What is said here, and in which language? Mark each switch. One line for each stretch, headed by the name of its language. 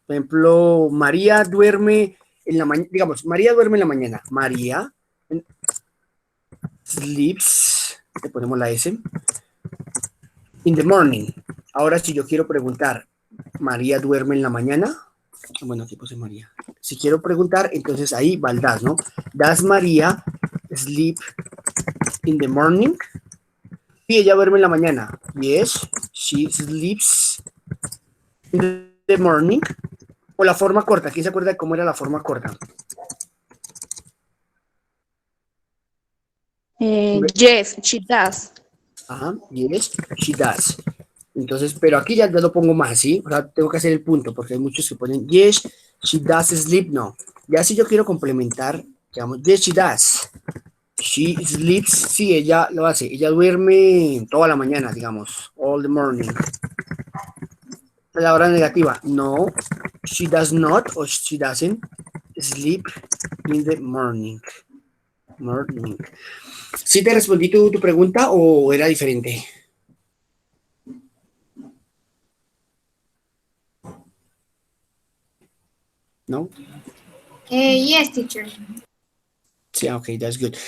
Spanish: Por ejemplo, María duerme en la mañana, digamos, María duerme en la mañana.
English: María sleeps,
Spanish: le ponemos la S,
English: in the morning.
Spanish: Ahora, si yo quiero preguntar, ¿María duerme en la mañana? Bueno, aquí puse María. Si quiero preguntar, entonces ahí va el does, ¿no?
English: Does María sleep in the morning?
Spanish: Sí, ella duerme en la mañana.
English: Yes, she sleeps in the morning.
Spanish: O la forma corta. ¿Quién se acuerda de cómo era la forma corta?
English: Yes, she does. Ajá, yes, she does.
Spanish: Entonces, pero aquí ya lo pongo más, ¿sí? O sea, tengo que hacer el punto, porque hay muchos que ponen
English: yes, she does sleep,
Spanish: no. Ya si yo quiero complementar, digamos,
English: yes, she does. She sleeps,
Spanish: sí, ella lo hace. Ella duerme toda la mañana, digamos,
English: all the morning.
Spanish: La hora negativa, no,
English: She does not or she doesn't sleep in the morning. Morning.
Spanish: ¿Sí te respondí tu pregunta o era diferente? ¿No?
English: Yes, teacher. Sí, ok, that's good.